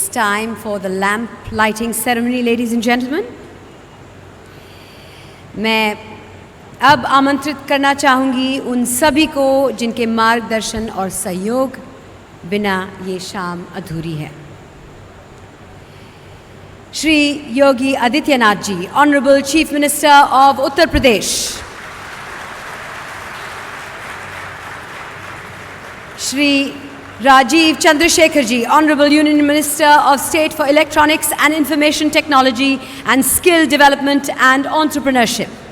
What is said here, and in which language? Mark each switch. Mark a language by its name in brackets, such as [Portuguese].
[English] It's time for the lamp lighting ceremony, ladies and gentlemen. [Hindi] मैं अब आमंत्रित करना चाहूँगी उन सभी को जिनके मार्गदर्शन और सहयोग बिना ये शाम अधूरी है. [English] Shri Yogi Adityanath ji, Honorable Chief Minister of Uttar Pradesh. Shri Rajiv Chandrasekhar ji, Honorable Union Minister of State for Electronics and Information Technology and Skill Development and Entrepreneurship.